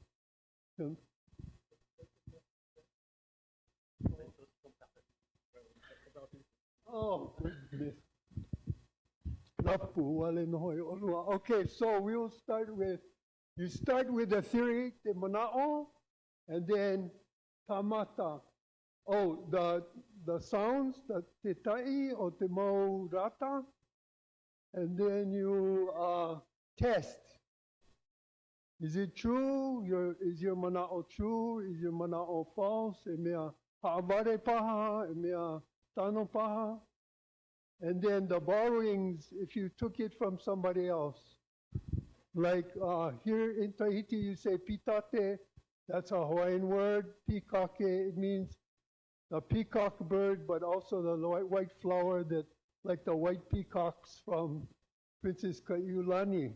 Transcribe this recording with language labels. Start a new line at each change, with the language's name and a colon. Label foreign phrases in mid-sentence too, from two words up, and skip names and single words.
English: Oh, goodness. Okay, so we will start with, you start with the theory, the mana'o, and then tamata. Oh, the sounds, the
Tahitian: te tai
English: or
Tahitian: te mau rata,
English: and then you test. Is it true? Is your mana'o true? Is your mana'o false?
Tahitian: E mea ha'aware paha, e mea tano paha.
English: And then the borrowings, if you took it from somebody else. Like here in Tahiti, you say pitate, that's a Hawaiian word. Pikake, it means the peacock bird, but also the white flower that, like the white peacocks from Princess Kaiulani.